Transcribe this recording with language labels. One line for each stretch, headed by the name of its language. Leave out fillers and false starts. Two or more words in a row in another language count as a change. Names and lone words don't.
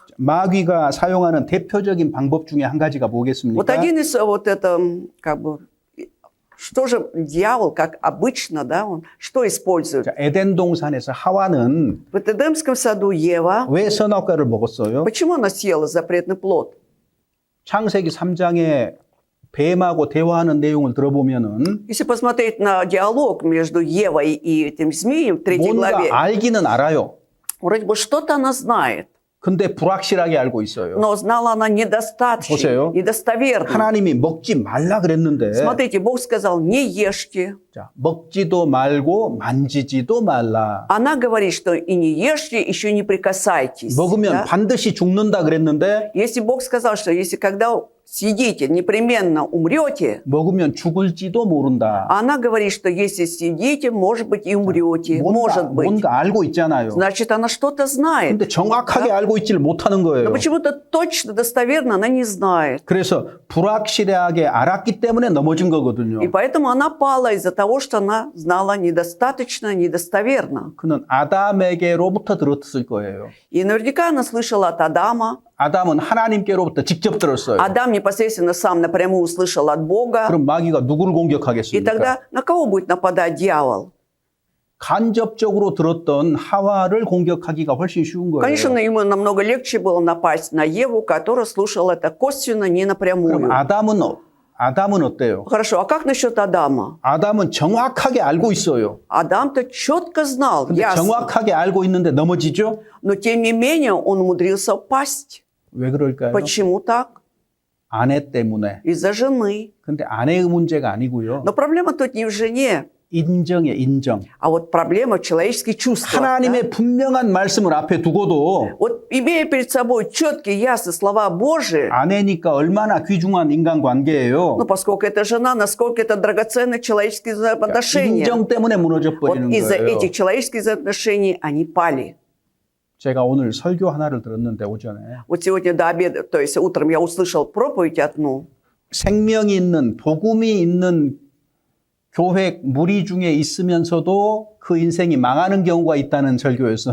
Korean: 마귀가 사용하는 대표적인 방법 중에 한 가지가 뭐겠습니까?
Russian: Вот один из вот это, как бы, что же дьявол, как обычно, да, он что использует?
Korean: 자, 에덴 동산에서 하와는
Russian: В Эдемском саду Ева,
Korean: 왜 선악과를 먹었어요?
Russian: почему она съела запретный плод?
Korean: 창세기 3장에 뱀하고 대화하는 내용을 들어보면은
Russian: Если посмотреть на диалог между Евой и этим змеем в 3 главе,
Korean: 뭔가 알기는 알아요.
Russian: вроде бы что-то она знает,
Korean: 근데 불확실하게 알고 있어요.
Russian: но знала она недостаточно,
Korean: 보세요.
Russian: недостоверно.
Korean: 하나님이 먹지 말라 그랬는데
Russian: Смотрите, Бог сказал, не ешьте.
Korean: 자, 먹지도 말고 만지지도 말라.
Russian: Она говорит, что и не ешьте, еще не прикасайтесь.
Korean: 먹으면
Russian: да?
Korean: 반드시 죽는다 그랬는데
Russian: Если Бог сказал, что если когда съедите, непременно умрете,
Korean: 먹으면 죽을지도 모른다.
Russian: она говорит, что если съедите, может быть, и умрете. Может быть.
Korean: 뭔가 알고 있잖아요.
Russian: Значит, она что-то знает.
Korean: 근데 정확하게 알고 있지를 못하는
Russian: Но
Korean: 거예요.
Russian: почему-то точно, достоверно она не знает.
Korean: 그래서 불확실하게 알았기 때문에 넘어진 거거든요.
Russian: И поэтому она пала из-за того, что она знала недостаточно, недостоверно.
Korean: 그는 아담에게로부터 들었을 거예요.
Russian: И наверняка она слышала от Адама.
Korean: 아담은 하나님께로부터 직접 들었어요.
Russian: Адам непосредственно сам напрямую услышал от Бога.
Korean: 그럼 마귀가 누구를
Russian: И
Korean: 공격하겠습니까?
Russian: тогда на кого будет нападать дьявол?
Korean: 간접적으로 들었던 하와를 공격하기가 훨씬 쉬운 거예요.
Russian: Конечно, ему намного легче было напасть на Еву, которая слушала это косвенно, не напрямую.
Korean: 그럼 아담은 어때요?
Russian: Хорошо, а как насчет Адама?
Korean: 아담은 정확하게 알고 있어요.
Russian: Адам-то четко знал,
Korean: 근데
Russian: ясно.
Korean: 정확하게 알고 있는데 넘어지죠?
Russian: Но тем не менее он умудрился упасть.
Korean: 왜 그럴까요?
Russian: Почему так?
Korean: 아내 때문에.
Russian: Из-за жены.
Korean: 근데 아내의 문제가 아니고요.
Russian: Но проблема тут не в жене,
Korean: 인정이에요, 인정.
Russian: а вот проблема в человеческих чувствах. да?
Korean: 하나님의 분명한 말씀을 앞에 두고도
Russian: Вот имея перед собой четкие, ясные слова Божии,
Korean: 아내니까 얼마나 귀중한 인간관계예요.
Russian: ну, поскольку это жена, насколько это драгоценные человеческие взаимоотношения.
Korean: 인정 때문에 무너져
Russian: Вот
Korean: 버리는
Russian: из-за
Korean: 거예요.
Russian: этих человеческих взаимоотношений они пали.
Korean: 제가 오늘 설교 하나를 들었는데 오전에
Russian: Вот сегодня до обеда, то есть утром я услышал проповедь одну.
Korean: 생명이 있는 복음이 있는 교회 무리 중에 있으면서도 그 인생이 망하는 경우가 있다는 설교였어요.